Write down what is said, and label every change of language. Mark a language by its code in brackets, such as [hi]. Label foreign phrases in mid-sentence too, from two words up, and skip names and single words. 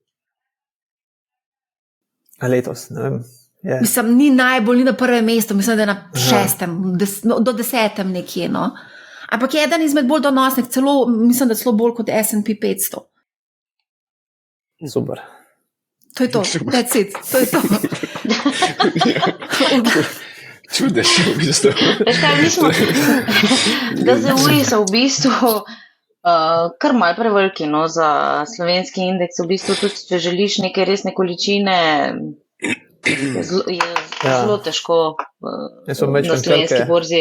[sl] A letos, ne vem. Je. Mislim, ni najbolj, ni na prvem mestu, mislim, da je na 6., do 10. nekje. No. Ampak je eden izmed bolj donosnih, mislim, da celo bolj kot S&P 500. Super. To je to, [en] that's it, [sl] to je to. Čudež, v bistvu. Veš kaj, mi smo, DZU-ji so v bistvu kar malo preveliki, no, za slovenski indeks. V bistvu tudi, če želiš neke resne količine, je zelo težko na slovenski borzi.